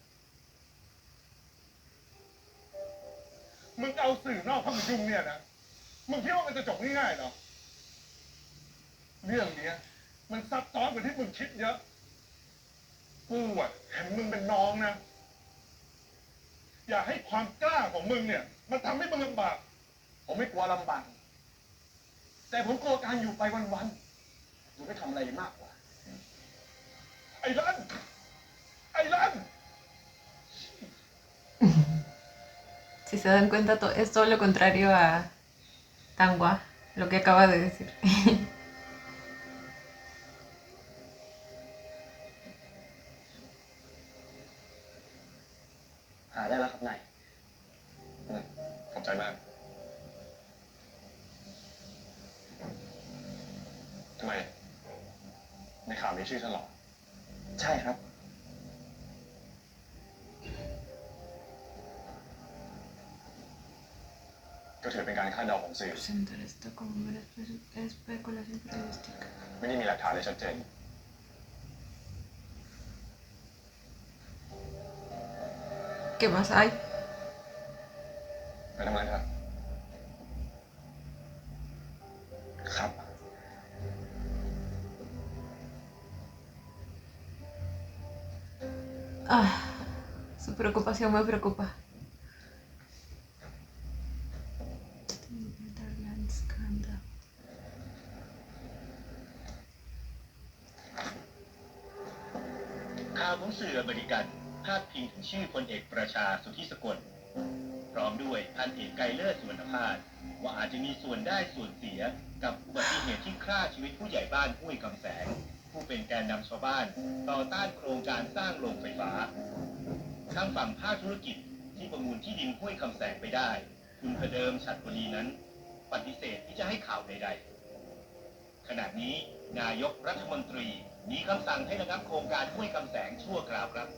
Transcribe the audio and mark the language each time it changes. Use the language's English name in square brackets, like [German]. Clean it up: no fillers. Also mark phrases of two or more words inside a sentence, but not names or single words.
[Thai] มึงเอาสื่อนอกเข้ามายุ่งเนี่ยนะ มึงคิดว่ามันจะจบง่ายๆเหรอ เรื่องเนี้ย มันซับซ้อนกว่าที่มึงคิดเยอะ กูอ่ะเห็นมึงเป็นน้องนะ อย่าให้ความกล้าของมึงเนี่ย มันทำให้มึงลำบาก ผมไม่กลัวลำบาก แต่ผมกลัวการอยู่ไปวันๆอยู่ไม่ทำอะไรมากกว่า ไอ้ลันไอ้ลัน [Spanish] Si se dan cuenta, es todo lo contrario Tangua, lo que acaba de decir. [Thai] หาได้แล้วครับนาย ขอบใจมากทำไมในข่าวมีชื่อฉันเหรอ ใช่ครับ ก็ถือเป็นการคาดเดาของสื่อ [Spanish] Presentar esto como mera especulación periodística. [Thai] ไม่ได้มีหลักฐานเลยชัดเจน [Spanish] ¿Qué más hay? [Thai] ไปทำงานเถอะ ครับ [Spanish] Ah, su preocupación me preocupa. Scandal. [Thai] ข่าวของสื่ออเมริกันพาดพิงถึงชื่อพลเอกประชาสุทธิสกลพร้อมด้วยพันเอกไกรเลิศสุวรรณ พาสว่าอาจจะมีส่วนได้ส่วนเสียกับอุบัติเหตุที่ฆ่าชีวิตผู้ใหญ่บ้านห้วยคำแสง ผู้เป็นแกนนำชาวบ้านต่อต้านโครงการสร้างโรงไฟฟ้าทางฝั่งภาคธุรกิจที่ประมูลที่ดินห้วยคำแสงไปได้คุณพเดิมฉัตรวลีนั้นปฏิเสธที่จะให้ข่าวใดๆขณะนี้นายกรัฐมนตรีมีคำสั่งให้ระงับโครงการห้วยคำแสงชั่วคราวครับ